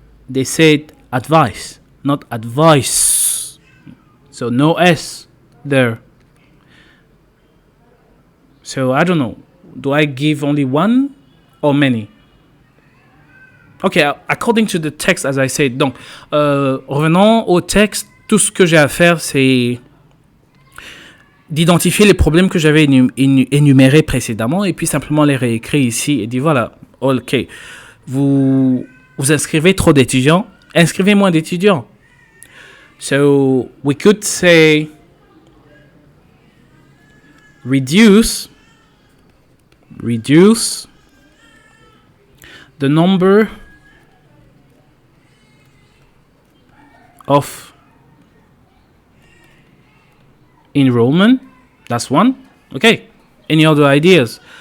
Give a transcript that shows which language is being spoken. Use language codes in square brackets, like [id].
[en] They said advice, not advice. So no S there. So I don't know. Do I give only one or many? Okay, according to the text, as I said. [fr] Donc, revenons au texte. Tout ce que j'ai à faire, c'est d'identifier les problèmes que j'avais énumérés précédemment et puis simplement les réécrire ici et dire voilà, ok, vous inscrivez trop d'étudiants, inscrivez moins d'étudiants. [en] So, we could say reduce the number of enrollment. That's one. Okay. Any other ideas?